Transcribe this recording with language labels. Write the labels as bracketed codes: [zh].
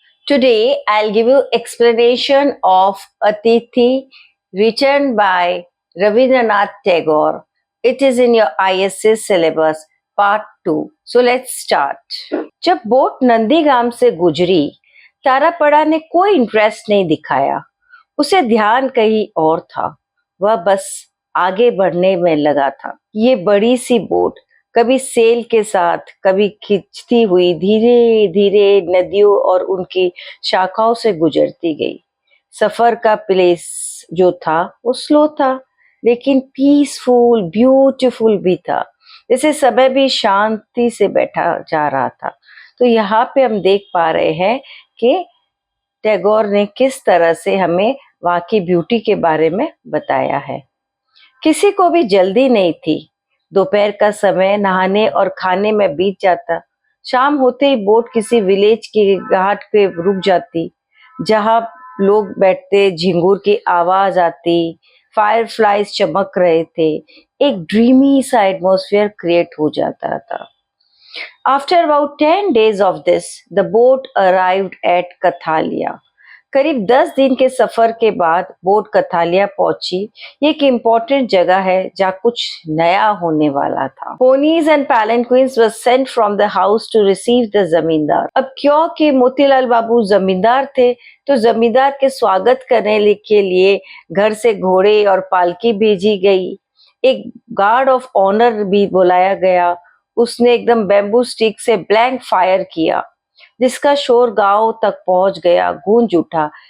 [en] Today, I'll give you explanation of Atithi written by Rabindranath Tagore. It is in your ISS syllabus, part 2. So let's start. [hi] जब boat Nandigam से गुजरी, तारापड़ा ने कोई interest नहीं दिखाया। उसे ध्यान कहीं और था। वह बस आगे बढ़ने में लगा था। ये बड़ी सी बोट कभी सेल के साथ, कभी खिंचती हुई धीरे धीरे नदियों और उनकी शाखाओं से गुजरती गई। सफर का प्लेस जो था वो स्लो था, लेकिन पीसफुल, ब्यूटीफुल भी था। जैसे समय भी शांति से बैठा जा रहा था। तो यहाँ पे हम देख पा रहे हैं कि टैगोर ने किस तरह से हमें वहाँ की ब्यूटी के बारे में बताया है। किसी को भी जल्दी नहीं थी। दोपहर का समय नहाने और खाने में बीत जाता। शाम होते ही बोट किसी विलेज के घाट पे रुक जाती, जहाँ लोग बैठते, झिंगुर की आवाज आती, फायरफ्लाइज चमक रहे थे। एक ड्रीमी सा एटमॉस्फेयर क्रिएट हो जाता था। [en] After about 10 days of this, the boat arrived at Kathalia. [hi] करीब 10 दिन के सफर के बाद बोट कथालिया पहुंची। ये एक इम्पोर्टेंट जगह है जहाँ कुछ नया होने वाला था। [en] Ponies and palanquins were sent from the house to receive the zamindar. [hi] अब क्योंकि मोतीलाल बाबू जमींदार थे, तो जमींदार के स्वागत करने के लिए घर से घोड़े और पालकी भेजी गई। एक गार्ड ऑफ ऑनर भी बुलाया गया। उसने एकदम बैम्बू स्टिक से ब्लैंक फायर किया, जिसका शोर गांव तक पहुंच गया, गूंज उठा।